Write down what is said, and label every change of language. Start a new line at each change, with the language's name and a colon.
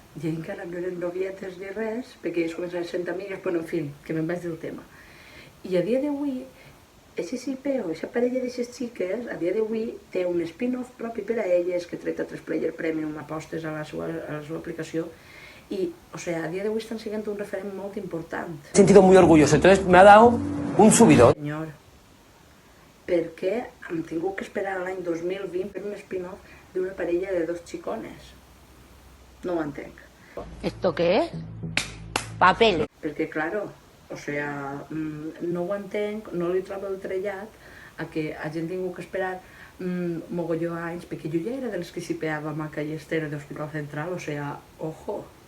Catalan: I encara no eren novietes ni res, perquè ells començaven sent amigues, però en fi, que me'n vaig del tema. I a dia d'avui, aquest xipeo, aquesta parella d'aquestes xiques, a dia d'avui té un spin-off propi per a elles, que treta 3 Player Premium apostes a la seva aplicació, i, o sea, a dia d'avui estan sent un referent molt important.
Spanish: Me he sentido muy orgulloso, entonces me ha dado un subidón.
Catalan: Senyor, per què hem tingut que esperar a l'any 2020 per un spin-off d'una parella de dos xicones? No ho entenc.
Spanish: ¿Esto qué es? Papel.
Catalan: Perquè, claro, o sea, no ho entenc, no li trobo el trellat a que hagin tingut que esperar mogolló anys, perquè jo ja era de les que xipeava Maca i Esther de Hospital Central, o sea, ojo.